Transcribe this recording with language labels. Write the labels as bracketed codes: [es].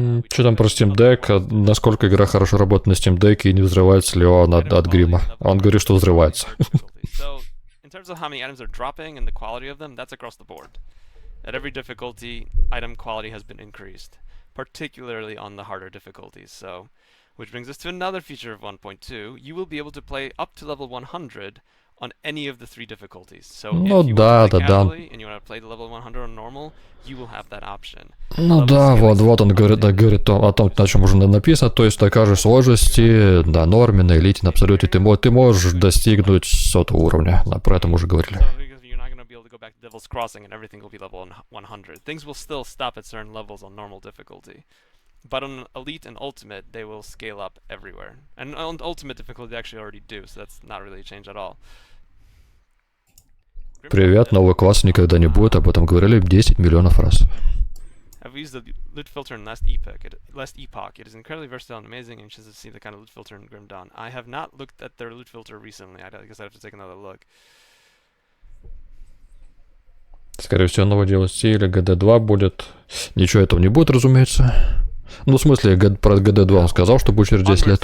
[ru] Что там про Steam Deck? Насколько игра хорошо работает на Steam Deck и не взрывается ли он от грима? Он говорит, что взрывается. [en] In terms of how many items are dropping and the quality of them, that's across the board. At every difficulty, item quality has been increased, particularly on the harder difficulties. So, which brings us to another feature of 1.2. You will be able to play up to level 100 on any of the three difficulties. So if you want to play casually and you want to play the level 100 on normal, you will have that option. [ru] Ну да, вот он говорит о том, на чем уже написано, то есть такая же сложности на норме, на элите, на абсолюте ты можешь достигнуть 100 уровня, про это мы уже говорили. [en] Back to Devil's Crossing and everything will be level 100. Things will still stop at certain levels on normal difficulty. But on Elite and Ultimate, they will scale up everywhere. And on Ultimate difficulty, they actually already do, so that's not really a change at all. [ru] Привет, нового класса никогда не будет, об этом говорили 10 миллионов раз. [en] I've used the loot filter in last epoch. It is incredibly versatile and amazing, and just to see the kind of loot filter in Grim Dawn. I have not looked at their loot filter recently. I guess I have to take another look. [ru] Скорее всего, новый DLC или GD2 будет. Ничего этого не будет, разумеется. Ну, в смысле, про GD2 он сказал, что будет через 10 лет.